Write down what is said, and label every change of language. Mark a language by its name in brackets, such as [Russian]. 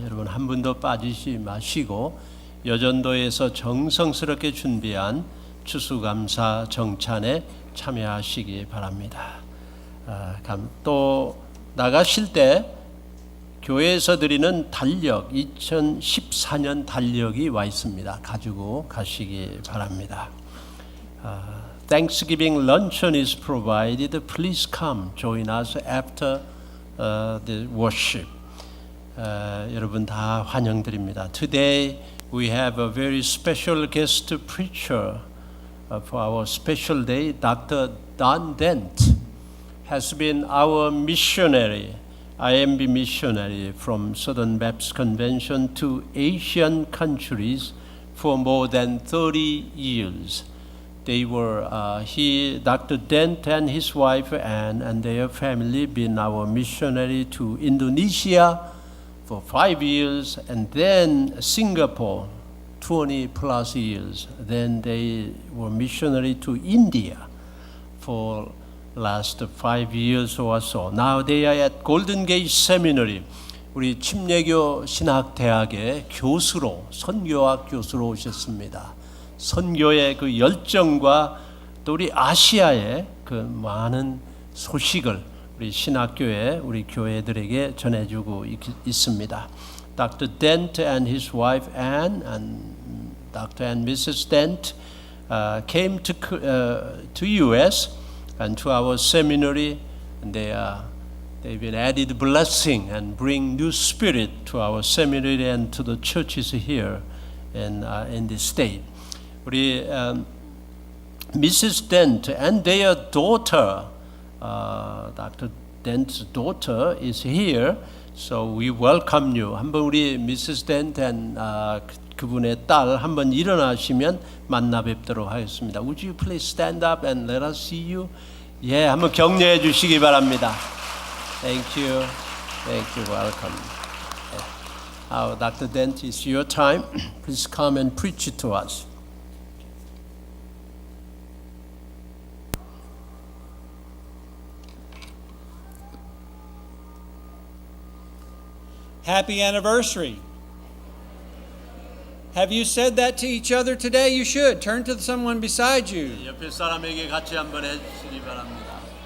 [Korean] 여러분 한 분도 빠지지 마시고 여전도에서 정성스럽게 준비한 추수감사 정찬에 참여하시기 바랍니다. 또 나가실 때 교회에서 드리는 달력, 2014년 달력이 와 있습니다. 가지고 가시기 바랍니다. [English] Thanksgiving luncheon is provided. Please come, join us after the worship. [Korean] 여러분 다 환영드립니다. [English] Today we have a very special guest preacher for our special day. Dr. Don Dent has been our missionary. IMB missionary from Southern Baptist Convention to Asian countries for more than 30 years. They were Dr. Dent and his wife Anne and their family been our missionary to Indonesia for 5 years and then Singapore 20 plus years. Then they were missionary to India for last 5 years or so. Now they are at Golden Gate Seminary. [Korean] 우리 침례교 신학대학의 교수로, 선교학 교수로 오셨습니다. 선교의 그 열정과 또 우리 아시아의 그 많은 소식을 우리 신학교에 우리 교회들에게 전해주고 있습니다. [English] Dr. Dent and his wife Anne and Dr. and Mrs. Dent came to U.S. and to our seminary, and they've been added blessing and bring new spirit to our seminary and to the churches here in the state. [Korean] 우리 [English] Mrs. Dent and their daughter, Dr. Dent's daughter is here, so we welcome you. [Korean] 한번 우리 Mrs. [English] Dent and [Korean] 그분의 딸 한번 일어나시면 만나 뵙도록 하겠습니다. [English] Would you please stand up and let us see you? [Korean] 예, 한번 격려해 주시기 바랍니다. [English] Thank you. Thank you. Welcome. Dr. Dent, it's your time. Please come and preach it to us. Happy anniversary. Have you said that to each other today? You should. Turn to someone beside you. [Korean] 옆에 사람에게 같이 한번 해주시기 바랍니다.